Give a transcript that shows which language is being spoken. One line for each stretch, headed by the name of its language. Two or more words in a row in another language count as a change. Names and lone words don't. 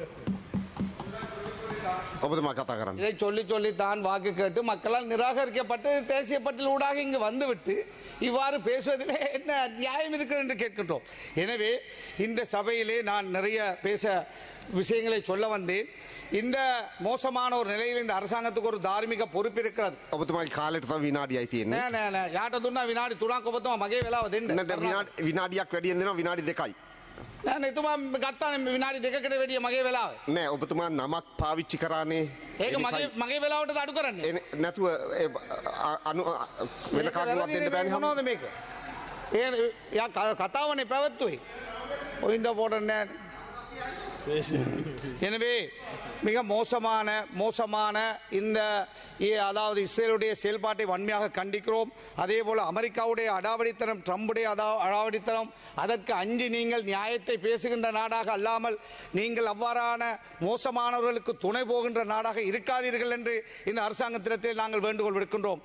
Tamil: இதை சொல்லி தான் வாக்கு கேட்டு மக்களால் நிராகரிக்கப்பட்டு தேசிய பட்டியல் ஊடாக இங்கு வந்துவிட்டு இவ்வாறு பேசுவதிலே என்ன நியாயம் இருக்கிறது என்று கேட்கின்றோம். எனவே இந்த சபையிலே நான் நிறைய விஷயங்களை சொல்ல வந்தேன். இந்த மோசமான ஒரு நிலையில் இந்த அரசாங்கத்துக்கு ஒரு தார்மீக பொறுப்பு இருக்கிறது.
Sinhala: ඔබතුමාගේ කාලෙට තව විනාඩියයි තියෙන්නේ. නෑ යාට දුන්නා විනාඩි 3ක් ඔබතුමා මගේ වෙලාව දෙන්න. විනාඩියක් වැඩියෙන් දෙනවා විනාඩි 2යි. නෑ එතුමා ගත්තානේ විනාඩි 2කට වැඩිය මගේ වෙලාව. නෑ ඔබතුමා නමක් පාවිච්චි කරානේ. ඒක මගේ වෙලාවට අඩු කරන්නේ. නැතුව වෙන කාටවත් දෙන්න බෑනේ මොනවද මේක? යා කතාවනේ පැවැත්තුවේ. ඔයින්ද போடන්නේ.
Tamil: எனவே மிக மோசமான இந்த அதாவது இஸ்ரேலுடைய செயல்பாட்டை வன்மையாக கண்டிக்கிறோம். அதே போல அமெரிக்காவுடைய அடாவடித்தனம், ட்ரம்புடைய அடாவடித்தனம், அதற்கு அஞ்சி நீங்கள் நியாயத்தை பேசுகின்ற நாடாக அல்லாமல் நீங்கள் அவ்வாறான மோசமானவர்களுக்கு துணை போகின்ற நாடாக இருக்காதீர்கள் என்று இந்த அரசாங்கத்திடத்தில் நாங்கள் வேண்டுகோள் விடுக்கின்றோம்.